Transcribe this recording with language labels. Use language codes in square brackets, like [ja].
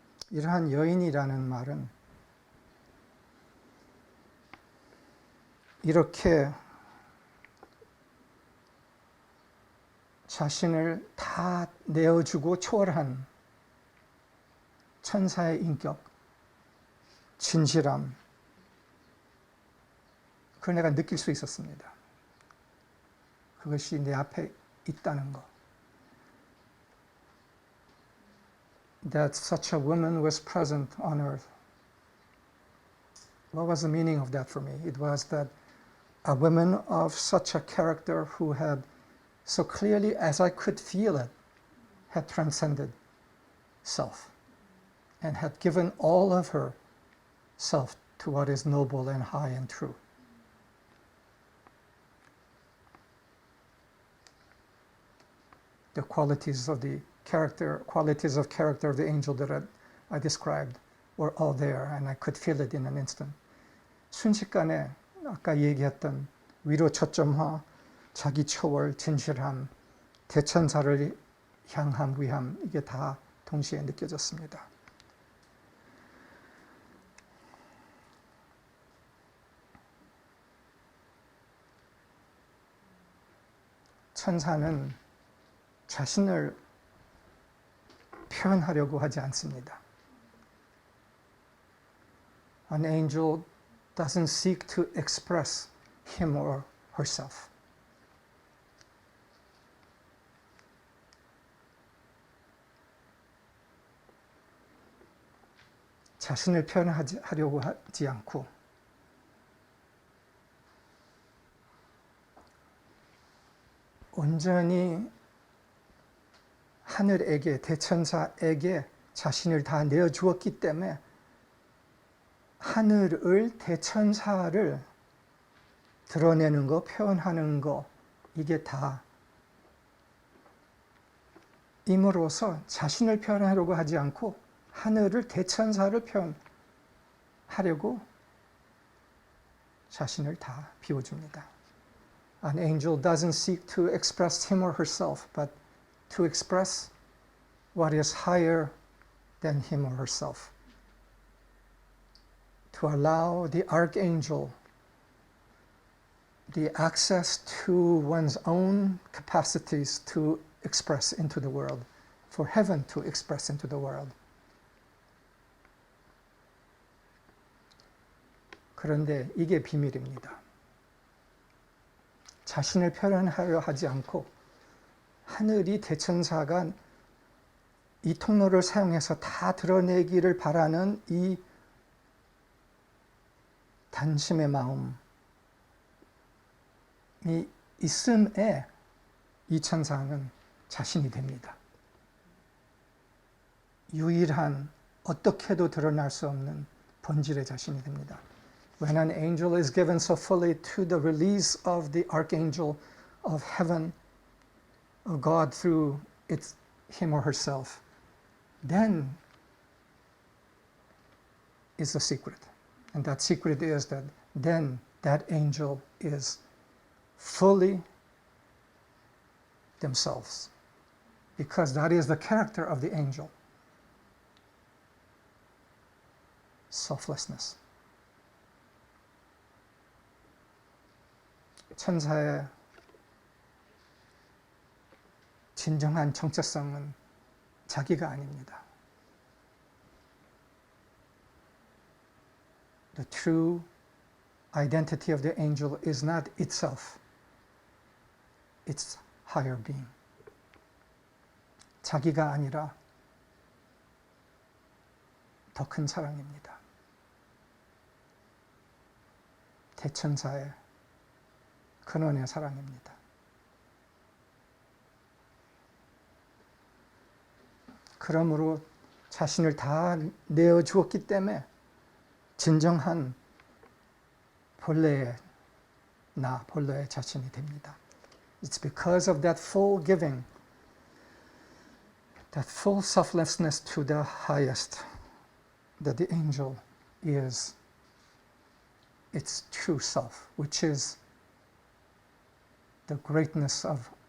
[ko] 이러한 여인이라는 말은 이렇게 자신을 다 내어주고 초월한 천사의 인격, 진실함, 그걸 내가 느낄 수 있었습니다. 그것이 내 앞에 있다는 것. [en] That such a woman was present on earth. What was the meaning of that for me? It was that a woman of such a character who had so clearly as I could feel it, had transcended self and had given all of her self to what is noble and high and true. The qualities of character of the angel that I described were all there, and I could feel it in an instant. [ko] 순식간에 아까 얘기했던 위로 초점화, 자기 초월, 진실함, 대천사를 향한 위함, 이게 다 동시에 느껴졌습니다. 천사는 자신을 표현하려고 하지 않습니다. [en] An angel doesn't seek to express him or herself. [ko] 자신을 표현하려고 하지 않고 온전히 하늘에게, 대천사에게 자신을 다 내어주었기 때문에 하늘을, 대천사를 드러내는 거, 표현하는 거, 이게 다 임으로써 자신을 표현하려고 하지 않고 하늘을, 대천사를 표현하려고 자신을 다 비워줍니다. [en] An angel doesn't seek to express him or herself, but to express what is higher than him or herself. To allow the archangel the access to one's own capacities to express into the world, for heaven to express into the world. [ko] 그런데 이게 비밀입니다. 자신을 표현하려 하지 않고 하늘이, 대천사가 이 통로를 사용해서 다 드러내기를 바라는 이 단심의 마음이 있음에 이 천사는 자신이 됩니다. 유일한, 어떻게도 드러날 수 없는 본질의 자신이 됩니다. [en] When an angel is given so fully to the release of the archangel of heaven, of God through him or herself, then is the secret. And that secret is that then that angel is fully themselves. Because that is the character of the angel. Selflessness. [ko] 천사의 진정한 정체성은 자기가 아닙니다. [en] The true identity of the angel is not itself. It's higher being. [ko] 자기가 아니라 더 큰 사랑입니다. 대천사의 근원의 사랑입니다. 그러므로 자신을 다 내어주었기 때문에 진정한 본래의 나, 본래의 자신이 됩니다. [en] It's because of that full giving, that full selflessness to the highest, that the angel is its true self, which is the greatness of